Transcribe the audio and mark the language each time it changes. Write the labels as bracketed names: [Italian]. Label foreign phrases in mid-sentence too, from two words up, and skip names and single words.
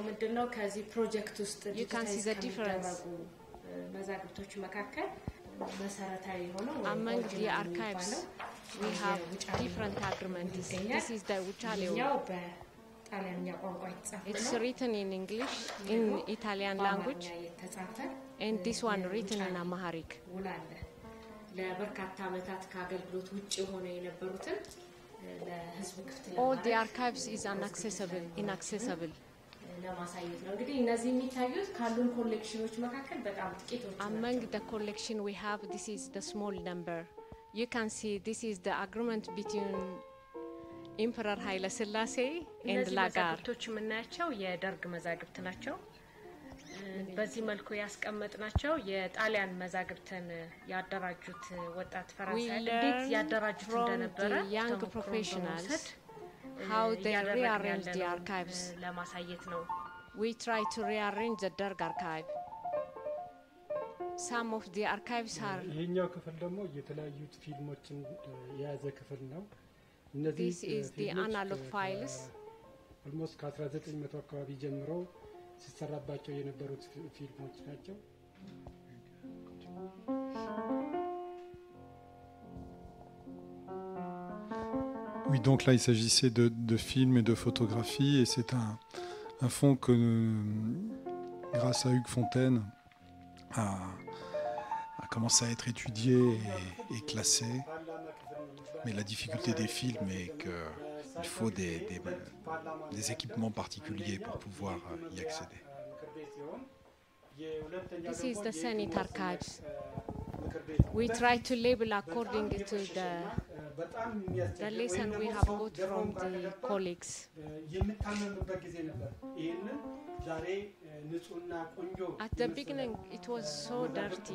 [English] You can see the difference. Among the archives, we have different agreements. This is the Wuchaleo. It's written in English, in Italian language. and this one written in Amharic. [Amharic] ውል አለ። ለበርካታ ዓመታት ከአገልግሎት ውጭ ሆነ የነበሩትን ለህዝብ ክፍት ለማድረግ [English] All the archives is inaccessible. [Amharic] ለማሳየት ነው። እንግዲህ እነዚህ የሚታዩት ካሉን ኮሌክሽኖች መካከል በጣም ጥቂቶቹ ናቸው። [English] Among the collection we have, this is the small number. You can see this is the agreement between Emperor Haile Selassie and Lagar. [Amharic] መዛግብቶች የምናያቸው የደርግ መዛግብት ናቸው። በዚህ መልኩ ያስቀመጥናቸው የጣሊያን መዛግብትን ያደራጁት ወጣት ፈረንሳይ እንዴት ያደራጁት እንደነበረ [English] young professionals how they rearrange the archives [Amharic] ለማሳየት ነው። [English] We try to rearrange the Derg archive. Some of the archives are [Amharic] ይሄኛው ክፍል ደግሞ የተለያዩ ፊልሞችን የያዘ ክፍል ነው። እነዚህ [English] This is the analog files. [Amharic] almost ከ1900 አካባቢ ጀምሮ ሲሰራባቸው የነበሩት ፊልሞች ናቸው። [French] Oui, donc là, il s'agissait de films et de photographies, et c'est un fonds que, grâce à Hugues Fontaine, a commencé à être étudié et classé. Mais la difficulté des films est qu'il faut des équipements particuliers pour pouvoir y accéder. [English] This is the Senate archives. We try to label according to the lesson we have got from the colleagues. At the beginning, it was so dirty.